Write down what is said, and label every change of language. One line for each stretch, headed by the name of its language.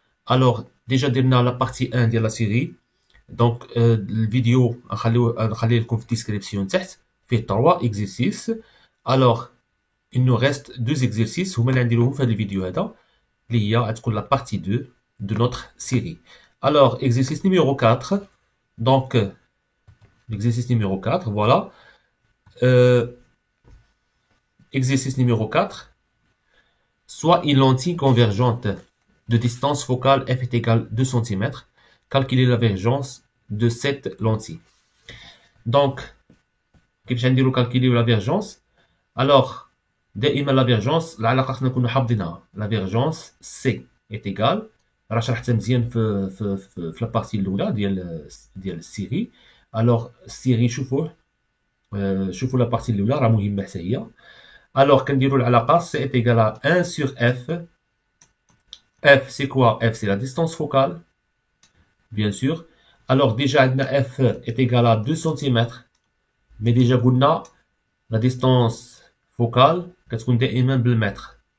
French: Alors, déjà
Arabic: درنا
French: la partie 1 de la série.
Arabic: Donc, الفيديو نخليه لكم في الديسكريبسيون تحت فيه
French: 3 exercices. Alors, il nous reste 2 exercices
Arabic: هما اللي غنديروهم في هذا الفيديو هذا اللي هي غتكون
French: la partie 2 de notre série. Alors, exercice numéro 4. Donc, l'exercice numéro 4, voilà. Exercice numéro 4. Soit une lentille convergente de distance focale f est égale 2 cm. Calculer la divergence de cette lentille. Donc,
Arabic: كيفاش نديرو
French: calculer la divergence?
Arabic: Alors, دائما
French: la divergence
Arabic: العلاقة خصنا نكونو حافظينها.
French: La divergence C est égale
Arabic: راه شرحتها مزيان في لابارتي الاولى ديال السيري. الوغ السيري شوفوا لابارتي الاولى راه مهمه حتى هي. الوغ كنديرو العلاقه سي
French: est égal à 1 sur f. F c'est quoi? F c'est la distance focale bien sûr. Alors déjà
Arabic: عندنا
French: f est égal à 2 cm. mais déjà
Arabic: قلنا
French: la distance focale
Arabic: كتكون دائما بالمتر.